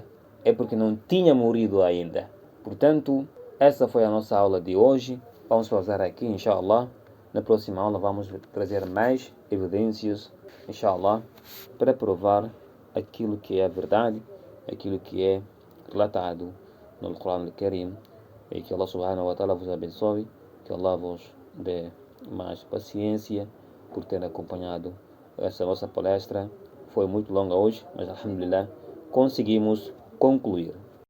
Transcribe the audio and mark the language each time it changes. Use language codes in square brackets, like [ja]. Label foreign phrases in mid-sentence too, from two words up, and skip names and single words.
[pt] É porque não tinha morrido ainda. Portanto, essa foi a nossa aula de hoje. Vamos pausar aqui, inshallah. Na próxima aula vamos trazer mais evidências, inshallah, para provar aquilo que é a verdade, aquilo que é relatado no Alcorão Al-Karim. E que Allah [ar] سبحانه وتعالى [pt] vos abençoe, que Allah vos dê mais paciência por ter acompanhado essa nossa palestra. Foi muito longa hoje, mas alhamdulillah conseguimos concluir.